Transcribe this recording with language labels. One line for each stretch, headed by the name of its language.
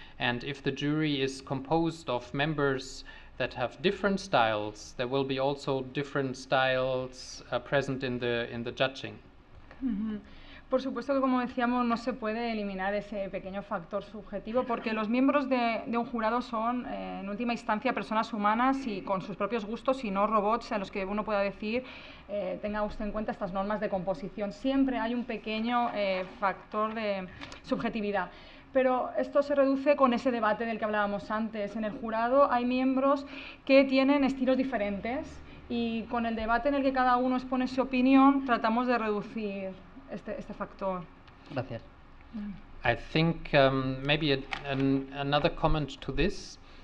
English: And if the jury is composed of members that have different styles, there will be also different styles present in the judging.
Spanish: Por supuesto que, como decíamos, no se puede eliminar ese pequeño factor subjetivo, porque los miembros de un jurado son, en última instancia, personas humanas y con sus propios gustos y no robots a los que uno pueda decir tenga usted en cuenta estas normas de composición. Siempre hay un pequeño factor de subjetividad. Pero esto se reduce con ese debate del que hablábamos antes. En el jurado hay miembros que tienen estilos diferentes y con el debate en el que cada uno expone su opinión tratamos de reducir este factor. Gracias.
English: I think maybe another comment to this.